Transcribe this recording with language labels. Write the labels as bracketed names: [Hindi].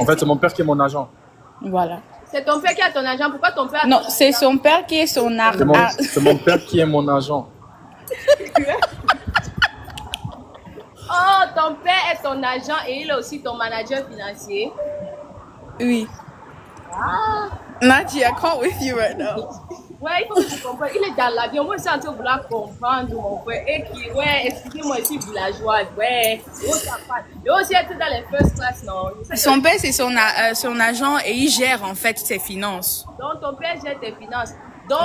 [French] En fait, c'est mon père qui est mon agent. Voilà. c'est ton père qui a ton argent. Pourquoi ton père a Non, ton c'est argent? son père qui est son C'est mon père qui est mon agent. Oh, ton père est ton agent et il est aussi ton manager financier. Oui. [English] Nadia, I can't with you right now. [French] Ouais, il faut que tu comprennes. Il est dans l'avion. Moi, je suis en train de vouloir comprendre, mon frère. Et qui, ouais, excusez-moi, je suis villageoise. Ouais, oh, ça passe. Et aussi, être dans les first class, non. Son père, c'est son agent et il gère en fait ses finances. Donc, ton père gère tes finances. Donc,